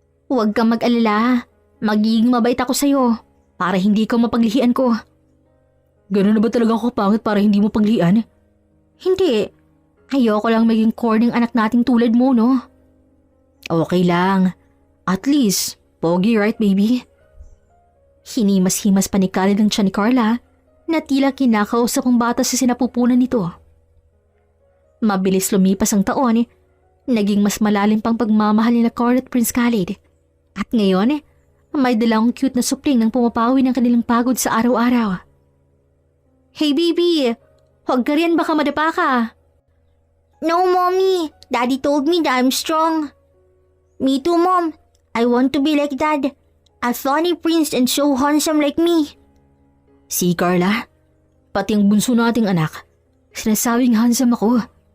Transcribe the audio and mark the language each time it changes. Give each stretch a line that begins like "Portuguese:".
Filipino: Huwag kang mag-alala. Magiging mabait ako sa'yo para hindi ka mapaglihian ko. Ganun na ba talaga ako pangit para hindi mo paglihian? Hindi. Ayoko lang maging corny anak nating tulad mo, no? Okay lang.
English: At least, pogi, right, baby?
Filipino: Hinimas-himas pa ni Khalid ang tiyan ni Carla na tila kinakausap ang bata sa sinapupunan nito. Mabilis lumipas ang taon, naging mas malalim pang pagmamahal ni Carla at Prince Khalid. At ngayon, may dalang cute na supling nang pumapawi ng kanilang pagod sa araw-araw.
English: Hey baby,
Filipino: huwag ka rin baka madapa ka.
English: No mommy, daddy told me that I'm strong. Me too mom, I want to be like dad. A funny prince and so handsome like me.
Filipino: Si Carla, pati ang bunso nating anak, sinasabing handsome ako.